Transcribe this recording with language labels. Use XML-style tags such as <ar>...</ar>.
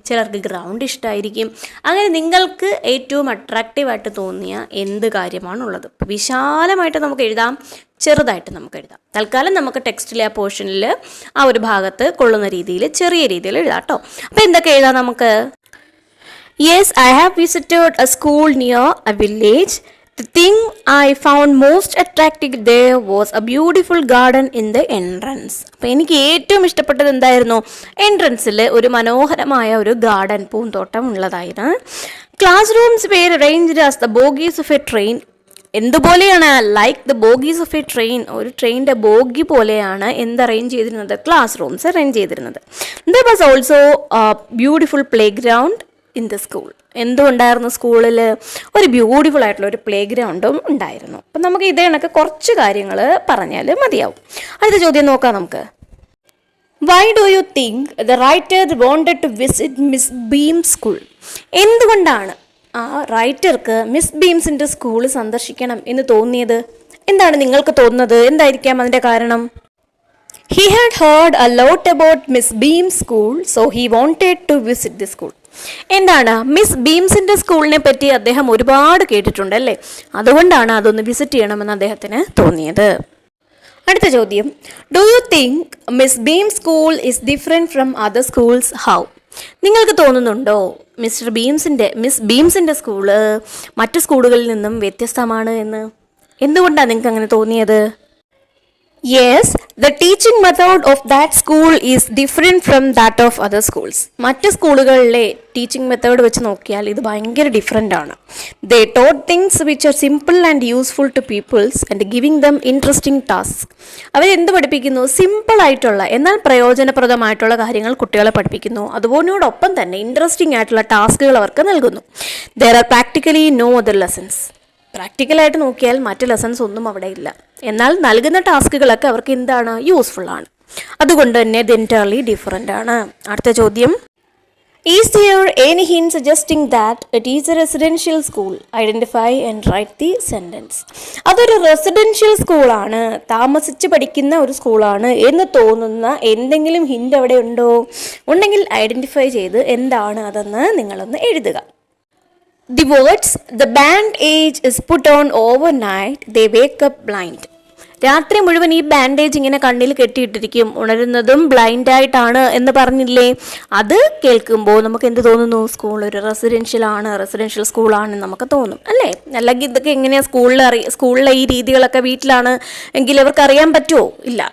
<ml>ചിലർക്ക് ഗ്രൗണ്ട് ഇഷ്ടമായിരിക്കും. അങ്ങനെ നിങ്ങൾക്ക് ഏറ്റവും അട്രാക്റ്റീവായിട്ട് തോന്നിയ എന്ത് കാര്യമാണുള്ളത്? വിശാലമായിട്ട് നമുക്ക് എഴുതാം, ചെറുതായിട്ട് നമുക്ക് എഴുതാം. തൽക്കാലം നമുക്ക് ടെക്സ്റ്റിലെ ആ പോർഷനിൽ ആ ഒരു ഭാഗത്ത് കൊള്ളുന്ന രീതിയിൽ ചെറിയ രീതിയിൽ എഴുതാം കേട്ടോ. അപ്പോൾ എന്തൊക്കെ എഴുതാം നമുക്ക്?</ml> <en>Yes, I have visited a school near a village. The thing I found most attractive there was a beautiful garden in the entrance.</en> <ml>അപ്പോൾ എനിക്ക് ഏറ്റവും ഇഷ്ടപ്പെട്ടത് എന്തായിരുന്നു? എൻട്രൻസിൽ ഒരു മനോഹരമായ ഒരു ഗാർഡൻ, പൂന്തോട്ടം ഉള്ളതായിരുന്നു.</ml> <en>Classrooms were arranged as the bogies of a train.</en> <ml>എന്തുപോലെയാണ്?</ml> <en>Like the bogies of a train.</en> <ml>ഒരു ട്രെയിനിൻ്റെ ബോഗി പോലെയാണ് അറേഞ്ച് ചെയ്തിരുന്നത്? ക്ലാസ് റൂംസ് അറേഞ്ച് ചെയ്തിരുന്നത്.</ml> <en>There was also beautiful playground in the school.</en> <ml>എന്തുണ്ടായിരുന്നു? സ്കൂളിൽ ഒരു ബ്യൂട്ടിഫുൾ ആയിട്ടുള്ള ഒരു പ്ലേ ഗ്രൗണ്ടും ഉണ്ടായിരുന്നു. അപ്പം നമുക്ക് ഇതേ കണക്ക് കുറച്ച് കാര്യങ്ങൾ പറഞ്ഞാൽ മതിയാവും. അടുത്ത ചോദ്യം നോക്കാം നമുക്ക്.</ml> <en>Why do you think the writer wanted to visit Miss Beam's school?</en> <ml>എന്തുകൊണ്ടാണ് ആ റൈറ്റർക്ക് മിസ് ബീംസിൻ്റെ സ്കൂൾ സന്ദർശിക്കണം എന്ന് തോന്നിയത്? എന്താണ് നിങ്ങൾക്ക് തോന്നുന്നത്? എന്തായിരിക്കാം അതിൻ്റെ കാരണം?</ml> <en>He had heard a lot about Miss Beam's school, so he wanted to visit the school.</en> <ml>എന്താണ്? മിസ് ബീംസിൻ്റെ സ്കൂളിനെ പറ്റി അദ്ദേഹം ഒരുപാട് കേട്ടിട്ടുണ്ട് അല്ലേ, അതുകൊണ്ടാണ് അതൊന്ന് വിസിറ്റ് ചെയ്യണമെന്ന് അദ്ദേഹത്തിന് തോന്നിയത്. അടുത്ത ചോദ്യം, do you think miss beam school is different from other schools? How? നിങ്ങൾക്ക് തോന്നുന്നുണ്ടോ മിസ് ബീംസിൻ്റെ സ്കൂള് മറ്റു സ്കൂളുകളിൽ നിന്നും വ്യത്യസ്തമാണ് എന്ന്? എന്തുകൊണ്ടാണ് നിങ്ങൾക്ക് അങ്ങനെ തോന്നിയത്?</ml> <en>Yes, the teaching method of that school is different from that of other schools.</en> <ml>മറ്റ് സ്കൂളുകളിലെ ടീച്ചിങ് മെത്തേഡ് വെച്ച് നോക്കിയാൽ ഇത് ഭയങ്കര ഡിഫറെൻ്റ് ആണ്.</ml> <en>They taught things which are simple and useful to peoples and giving them interesting tasks.</en> <ml>അവരെന്ത് പഠിപ്പിക്കുന്നു? സിമ്പിളായിട്ടുള്ള എന്നാൽ പ്രയോജനപ്രദമായിട്ടുള്ള കാര്യങ്ങൾ കുട്ടികളെ പഠിപ്പിക്കുന്നു. അതുപോലോടൊപ്പം തന്നെ ഇൻട്രസ്റ്റിംഗ് ആയിട്ടുള്ള ടാസ്കുകൾ അവർക്ക് നൽകുന്നു.</ml> <en>There are practically no other lessons.</en> <ml>പ്രാക്ടിക്കലായിട്ട് നോക്കിയാൽ മറ്റ് ലെസൺസ് ഒന്നും അവിടെ ഇല്ല. എന്നാൽ നൽകുന്ന ടാസ്കുകളൊക്കെ അവർക്ക് എന്താണ്? യൂസ്ഫുൾ ആണ്. അതുകൊണ്ട് തന്നെ ഇത് എൻറ്റയർലി ഡിഫറെൻ്റ് ആണ്. അടുത്ത ചോദ്യം, is hear any hint suggesting that it is A residential school?</ml> <en>Identify and write the sentence.</en> <ml>അതൊരു റെസിഡൻഷ്യൽ സ്കൂളാണ്, താമസിച്ച് പഠിക്കുന്ന ഒരു സ്കൂളാണ് എന്ന് തോന്നുന്ന എന്തെങ്കിലും ഹിന്റ് അവിടെ ഉണ്ടോ? ഉണ്ടെങ്കിൽ ഐഡൻറ്റിഫൈ ചെയ്ത് എന്താണ് അതെന്ന് നിങ്ങളൊന്ന് എഴുതുക.</ml> <en>The words, the bandage is put on overnight, they wake up blind.</en> <ml>രാത്രി മുഴുവൻ ഈ ബാൻഡേജ് ഇങ്ങനെ കണ്ണിൽ കെട്ടിയിട്ടിരിക്കും, ഉണരുന്നതും ബ്ലൈൻഡായിട്ടാണ് എന്ന് പറഞ്ഞില്ലേ? അത് കേൾക്കുമ്പോൾ നമുക്ക് എന്ത് തോന്നുന്നു? സ്കൂൾ ഒരു റെസിഡൻഷ്യൽ സ്കൂളാണെന്ന് നമുക്ക് തോന്നും അല്ലേ? അല്ലെങ്കിൽ ഇതൊക്കെ എങ്ങനെയാണ് സ്കൂളിലെ ഈ രീതികളൊക്കെ വീട്ടിലാണ് എങ്കിൽ അവർക്ക് അറിയാൻ പറ്റുമോ? ഇല്ല.</ml>